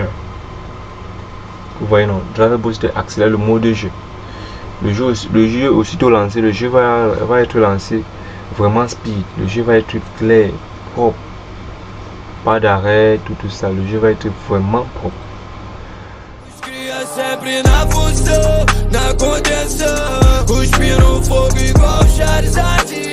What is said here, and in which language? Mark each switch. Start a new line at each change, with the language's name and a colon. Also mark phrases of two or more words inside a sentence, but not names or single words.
French: Vous voyez non, Driver Booster accélère le mode de jeu. Le jeu aussitôt lancé, le jeu va être lancé vraiment speed. Le jeu va être clair, propre, pas d'arrêt, tout ça. Le jeu va être vraiment propre.
Portuguese: Sempre na função, na contenção, cuspir no fogo igual Charizard.